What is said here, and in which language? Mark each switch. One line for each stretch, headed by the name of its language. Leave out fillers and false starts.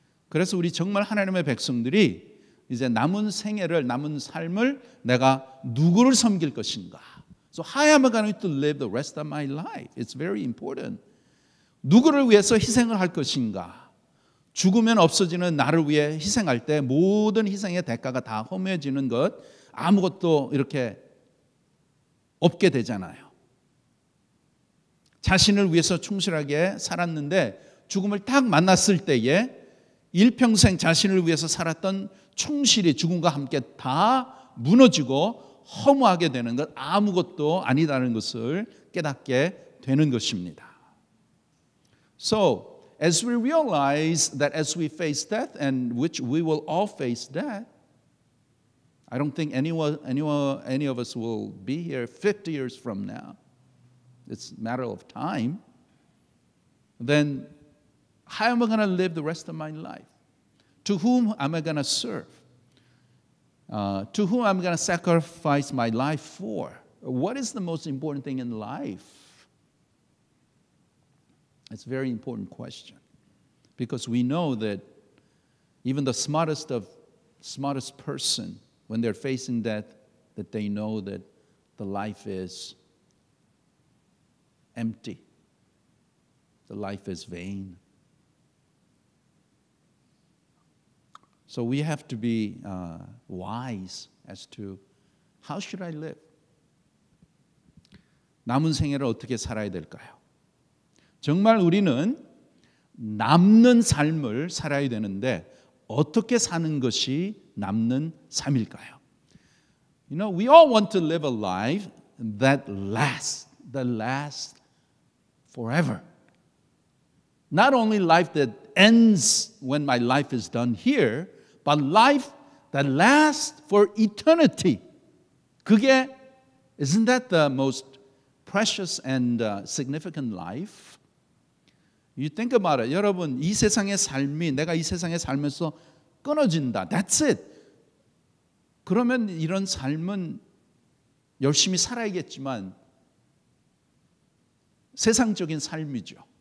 Korean: 그래서 우리 정말 하나님의 백성들이 이제 남은 생애를, 남은 삶을 내가 누구를 섬길 것인가?
English: So how am I going to live the rest of my life? It's very important.
Korean: 누구를 위해서 희생을 할 것인가? 죽으면 없어지는 나를 위해 희생할 때 모든 희생의 대가가 다 허무해지는 것, 아무것도 이렇게 없게 되잖아요. 자신을 위해서 충실하게 살았는데 죽음을 딱 만났을 때에 일평생 자신을 위해서 살았던 충실이 죽음과 함께 다 무너지고 허무하게 되는 것, 아무것도 아니다는 것을 깨닫게 되는 것입니다.
English: So, as we realize that as we face death, and which we will all face death, I don't think any of us will be here 50 years from now. It's a matter of time. Then, how am I going to live the rest of my life? To whom am I going to serve? To whom am I going to sacrifice my life for? What is the most important thing in life? It's a very important question, because we know that even the smartest person, when they're facing death, that they know that the life is empty. The life is vain. So we have to be wise as to how should I live?
Korean: 남은 생애를 어떻게 살아야 될까요? 정말 우리는 남는 삶을 살아야 되는데 어떻게 사는 것이 남는 삶일까요?
English: You know, we all want to live a life that lasts forever. Not only life that ends when my life is done here, but life that lasts for eternity.
Korean: 그게,
English: isn't that the most precious and significant life? You think about it.
Korean: 여러분, 이 세상의 삶이, 내가 이 세상에 살면서 끊어진다.
English: That's it.
Korean: 그러면 이런 삶은 열심히 살아야겠지만 세상적인 삶이죠.